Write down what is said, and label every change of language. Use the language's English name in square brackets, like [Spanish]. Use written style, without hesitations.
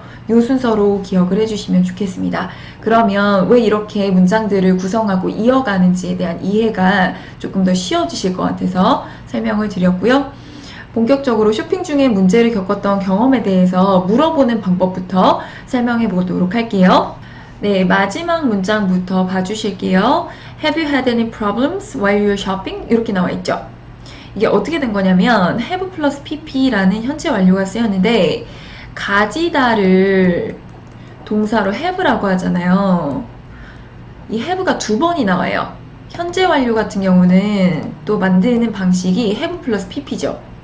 [Korean] 요 순서로 기억을 해주시면 좋겠습니다. 그러면 왜 이렇게 문장들을 구성하고 이어가는지에 대한 이해가 조금 더 쉬워지실 것 같아서 설명을 드렸고요. 본격적으로 쇼핑 중에 문제를 겪었던 경험에 대해서 물어보는 방법부터 설명해 보도록 할게요. 네, 마지막 문장부터 봐주실게요. [English] Have you had any problems while you're shopping? [Korean] 이렇게 나와 있죠. 이게 어떻게 된 거냐면 have 플러스 pp라는 현재 완료가 쓰였는데 가지다를 동사로 have라고 하잖아요. 이 have가 두 번이 나와요. 현재 완료 같은 경우는 또 만드는 방식이 have 플러스 pp죠.